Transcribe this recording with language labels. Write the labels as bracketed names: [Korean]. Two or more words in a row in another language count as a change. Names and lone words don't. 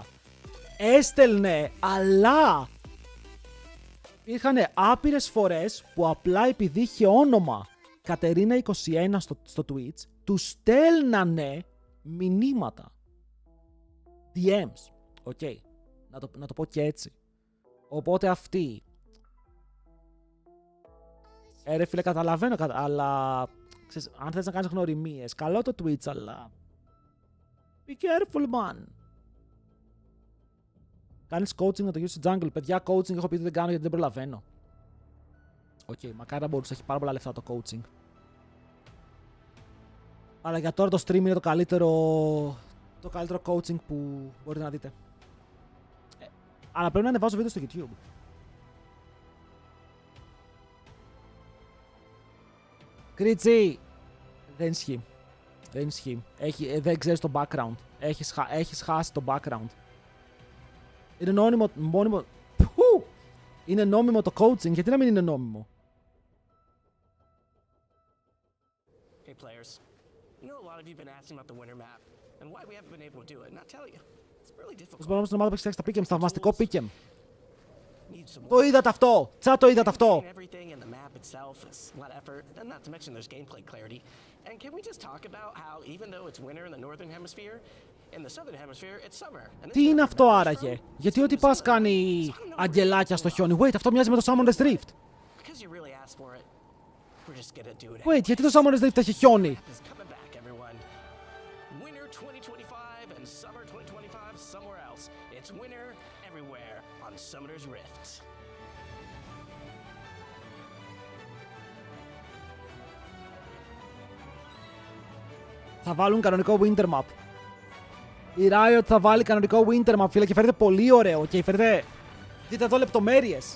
[Greek] Έστελνε, αλλά υπήρχαν άπειρες φορές που απλά επειδή είχε όνομα Κατερίνα21 στο Twitch, του στέλνανε μηνύματα. DMs. Οκ, να το πω και έτσι. Οπότε αυτή. Ρε φίλε, καταλαβαίνω, αλλά ξέρεις, αν θες να κάνεις γνωριμίες, καλό το Twitch, αλλά [English] be careful, man. [Greek] Κάνεις coaching να το γίνεις στο jungle. Παιδιά, coaching έχω πει ότι δεν κάνω γιατί δεν προλαβαίνω. Οκ, μακάρι να μπορούσε, έχει πάρα πολλά λεφτά το coaching. Αλλά για τώρα το stream είναι το καλύτερο coaching που μπορείτε να δείτε. Αλλά πρέπει να ανεβάζω βίντεο στο YouTube. Κρίτσι! Δεν ισχύει. Δεν ισχύει. Δεν ξέρεις το background. Έχεις χάσει το background. Είναι μόνιμο. Είναι νόμιμο το coaching, γιατί να μην είναι νόμιμο. [English] Hey players, you know a lot of you have been asking about the winter map and why we haven't been able to do it. And I'll tell you, it's really difficult. [Greek] Πώς μπορούμε στην ομάδα που έχει φτιάξει τα pick'em, θαυμαστικό pick'em. Το είδατε αυτό! Τσα το είδατε αυτό! [English] Everything in the map itself is a lot of effort, and not to mention there's gameplay clarity. And can we just talk about how even though it's winter in the northern hemisphere, in the southern hemisphere it's summer. [Greek] Τι είναι αυτό άραγε? Γιατί ό,τι πας κάνει αγγελάκια στο χιόνι. Wait, αυτό μοιάζει με το Summoner's Rift. [English] Because you really asked for it, we're just gonna do it. Wait, [Greek] γιατί το Summoner's Rift έχει χιόνι? [English] Coming back, everyone. Winter 2025 and summer 2025 somewhere else. It's winter everywhere on Summoner's Rift. [Greek] Θα βάλουν κανονικό Winter Map. Η Riot θα βάλει κανονικό Winter Map, φίλε, και φαίνεται πολύ ωραίο. Και φαίνεται... Δείτε εδώ λεπτομέρειες.